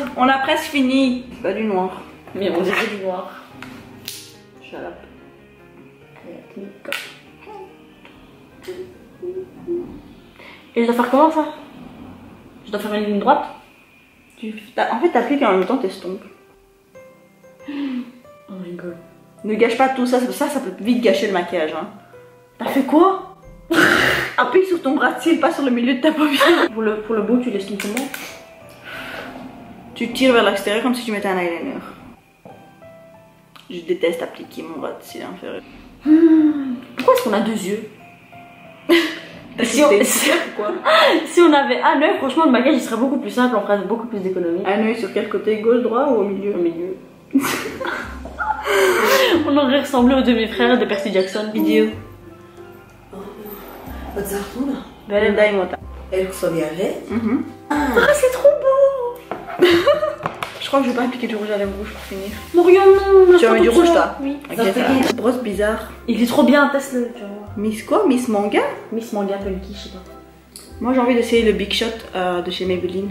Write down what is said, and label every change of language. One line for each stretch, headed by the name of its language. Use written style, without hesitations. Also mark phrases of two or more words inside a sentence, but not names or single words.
French: On a presque fini. Pas du noir. Mais on dirait du noir.
English: Shut up.
French: Et je dois faire comment ça? Je dois faire une ligne droite? En fait, t'appliques et en même temps t'estompes.
English: Oh my god.
French: Ne gâche pas tout ça, ça peut vite gâcher le maquillage. Hein. T'as fait quoi? Appuie sur ton bras de cils, pas sur le milieu de ta paupière. Pour le bout, tu l'estompes comment? Tu tires vers l'extérieur comme si tu mettais un eyeliner. Je déteste appliquer mon bras de cils inférieur. Pourquoi est-ce qu'on a deux yeux? Si on avait un œil, franchement, le maquillage il serait beaucoup plus simple, on ferait beaucoup plus d'économies. Un œil sur quel côté? Gauche, droit ou au milieu? Au milieu. On aurait ressemblé aux demi-frères de Percy Jackson. Vidéo.
Dutch: Wat zag je nou?
French: Belinda et Mota. Elle sobie avec. Ah, c'est trop beau. Je crois que je vais pas appliquer du rouge à lèvres rouge pour finir. Morion, non. Tu vas mettre du rouge toi? Oui. Ok, ça va. Brosse bizarre. Il est trop bien, teste-le, tu vas voir. Miss quoi? Miss Manga? Miss Manga Punky, je sais pas. Moi j'ai envie d'essayer le Big Shot de chez Maybelline.